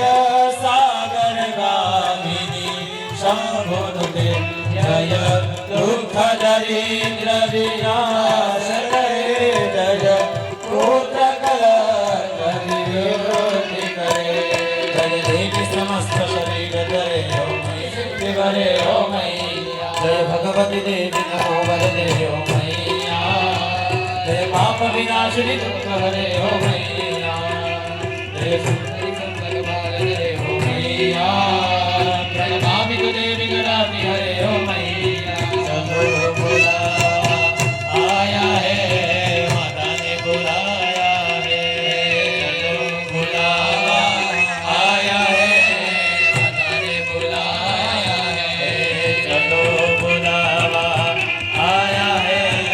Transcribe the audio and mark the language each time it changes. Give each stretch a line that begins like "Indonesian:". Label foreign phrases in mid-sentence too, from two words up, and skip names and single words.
Sanskrit: सागर गामिनी शंभुनुते जय दुख दरिद्र विनाश करे जय पुत्र कलंक निवृत्ति करे जय देवी समस्त शरीर
Hindi: करे ओ मई करे ओ मैया जय भगवती देवी नमो वरदे ओ मैया
Sanskrit: जय पाप विनाशिनी दुख हरे हो मैया
Hindi: जय सुंदरी संतन बाले हो मैया प्रणमामि तुझे विघ्नानि हरे हो मैया चलो बुला आया है माता ने बुलाया है चलो बुला आया है माता ने बुलाया है चलो बुलावा आया है